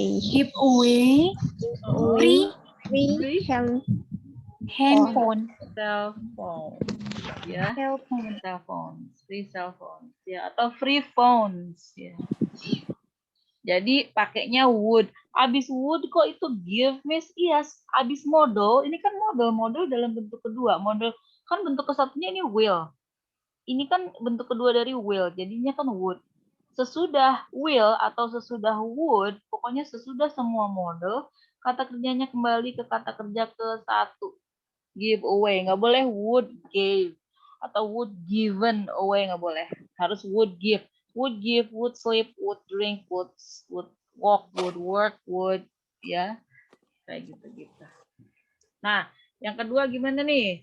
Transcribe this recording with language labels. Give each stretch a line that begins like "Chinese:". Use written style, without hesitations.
English: Give away free handphone. Cell phone ya. Free cell phones ya, atau free phones ya.
Indonesian: Jadi pakainya would. Abis would kok itu give, Miss? Iya, abis model. Ini kan model dalam bentuk kedua. Model kan bentuk kesatunya ini will. Ini kan bentuk kedua dari will, jadinya kan would. Sesudah will atau sesudah would, pokoknya sesudah semua model, kata kerjanya kembali ke kata kerja ke satu. Give away, nggak boleh
English: would gave
Indonesian: atau
English: would given away,
Indonesian: nggak boleh. Harus
English: would give. Would give, would sleep, would drink, would walk, would work, would
Indonesian: ya kayak gitu. Nah, yang kedua gimana nih?